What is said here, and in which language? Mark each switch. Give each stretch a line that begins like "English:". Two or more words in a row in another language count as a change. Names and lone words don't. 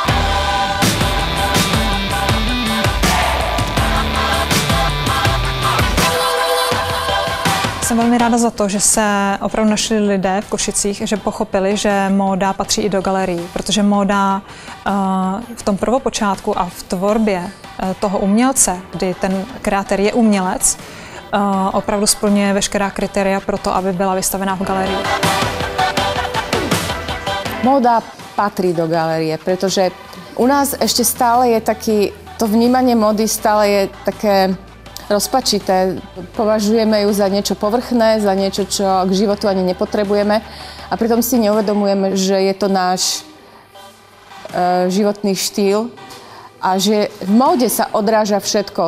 Czech: Jsem velmi ráda za to, že se opravdu našli lidé v Košicích, že pochopili, že móda patří i do galerií, protože móda v tom prvopočátku a v tvorbě toho umělce, kdy ten kreatér je umělec, opravdu splňuje veškerá kritéria pro to, aby byla vystavená v galerii.
Slovak: Móda patrí do galerie, pretože u nás ešte stále je to vnímanie módy stále je také rozpačité. Považujeme ju za niečo povrchné, za niečo, čo k životu ani nepotrebujeme a pritom si neuvedomujeme, že je to náš životný štýl a že v móde sa odráža všetko.